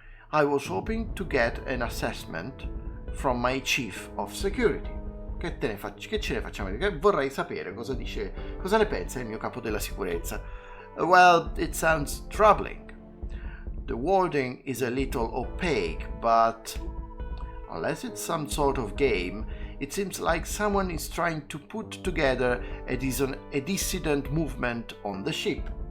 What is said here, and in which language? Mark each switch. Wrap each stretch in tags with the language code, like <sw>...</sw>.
<en>I was hoping to get an assessment from my chief of security.</en> <it>Che ce ne facciamo? Vorrei sapere cosa dice, cosa ne pensa il mio capo della sicurezza.</it> <en>Well, it sounds troubling. The wording is a little opaque, but unless it's some sort of game, it seems like someone is trying to put together a dissident movement on the ship.</en>